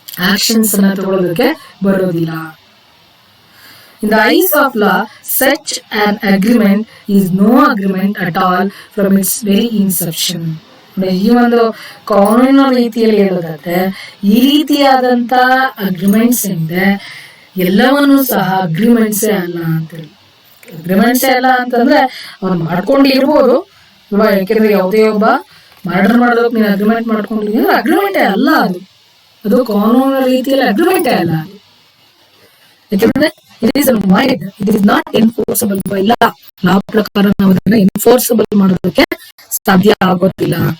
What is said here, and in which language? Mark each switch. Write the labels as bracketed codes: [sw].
[kn] Actions ಅನ್ನ ತಗೊಳ್ಳೋದಕ್ಕೆ ಬರೋದಿಲ್ಲ. [en] In the eyes of law, such an agreement is no agreement at all from its very inception. [kn] ಈ ಒಂದು ಕಾನೂನಿನ ರೀತಿಯಲ್ಲಿ ಹೇಳೋದಾದ್ರೆ ಈ ರೀತಿಯಾದಂತ ಅಗ್ರಿಮೆಂಟ್ಸ್ ಇಂದ ಎಲ್ಲವನ್ನೂ ಸಹ ಅಗ್ರಿಮೆಂಟ್ಸೇ ಅಲ್ಲ ಅಂತೇಳಿ. ಅಗ್ರಿಮೆಂಟ್ಸೇ ಅಲ್ಲ ಅಂತಂದ್ರೆ ಅವ್ರು ಮಾಡ್ಕೊಂಡಿರ್ಬೋದು ಇವಾಗ, ಯಾಕೆಂದ್ರೆ ಯಾವುದೇ ಒಬ್ಬ ಮರ್ಡರ್ ಮಾಡೋದಕ್ಕೆ ನೀನು ಅಗ್ರಿಮೆಂಟ್ ಮಾಡ್ಕೊಂಡಿದ್ರೆ ಅಗ್ರಿಮೆಂಟೇ ಅಲ್ಲ ಅದು. ಅದು ಕಾನೂನಿನ ರೀತಿಯಲ್ಲಿ ಅಗ್ರಿಮೆಂಟೇ ಅಲ್ಲ ಅದು. ಯಾಕೆಂದ್ರೆ [en] it is void, it is not enforceable by law. [kn] ಲಾ ಪ್ರಕಾರ ನಾವು ಅದನ್ನ ಎನ್ಫೋರ್ಸಬಲ್ ಮಾಡೋದಕ್ಕೆ ಸಾಧ್ಯ ಆಗೋದಿಲ್ಲ.